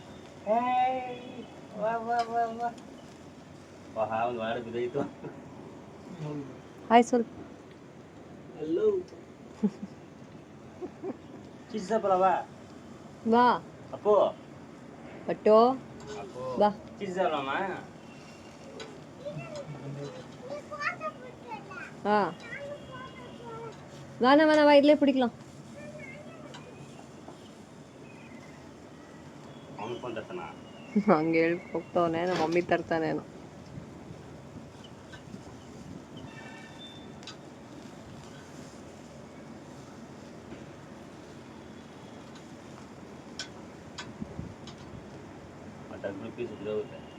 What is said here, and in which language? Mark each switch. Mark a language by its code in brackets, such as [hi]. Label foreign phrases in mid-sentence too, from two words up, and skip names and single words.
[kn] ಒಂದು ವಾರ ಬಿದ್ದೈತು. ಹಾಯ್ ಸ್ವಲ್ಪ. ಎಲ್ಲೋ ಚಿಸ್ಸಪ್ರವ ಬಾ ಅಪ್ಪು ಪಟ್ಟು ಅಪ್ಪು ಬಾ. ಚಿಸ್ಸಲ್ಲಮ್ಮ. [ta] ஆ வேணாம் வேணாம் வா இதிலே பிடிக்கலாம். [kn] ಅವನು ಫೋನ್ ತರ್ತಾನ. ಹಂಗೆ ಹೇಳಿ ಹೋಗ್ತಾವನೆ, ನಮ್ಮ ಮಮ್ಮಿ ತರ್ತಾನೇನು. ಮತ್ತೆ 10 ರೂಪೀಸ್ ಹೋಗುತ್ತೆ.